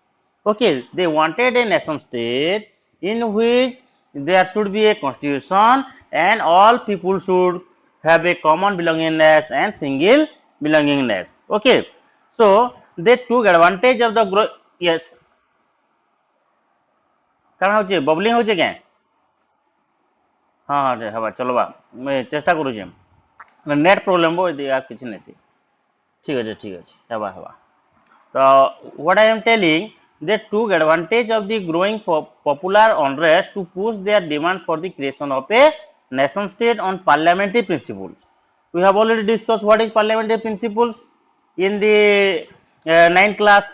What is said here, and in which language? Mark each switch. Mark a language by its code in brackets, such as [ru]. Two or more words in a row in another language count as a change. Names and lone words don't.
[en] Okay, they wanted a nation state in which there should be a constitution and all people should have a common belongingness and single belongingness. Okay, so they took advantage of the yes. [spv] କାଣା ହଉଛେ ବବଲିଂ ହଉଛେ କେଁ ହଁ ହଁ ହେବା ଚଲବା ମୁଇଁ ଚେଷ୍ଟା କରୁଛେ ନେଟ୍ ପ୍ରୋବ୍ଲେମ୍ ବୋ କିଛି ନାଇଁ ଠିକ୍ ଅଛି ହେବା ତ [en] what I am telling, they took advantage of the growing popular unrest to push their demands for the creation of a nation state on parliamentary principles. We have already discussed what is parliamentary principles in the 9th class.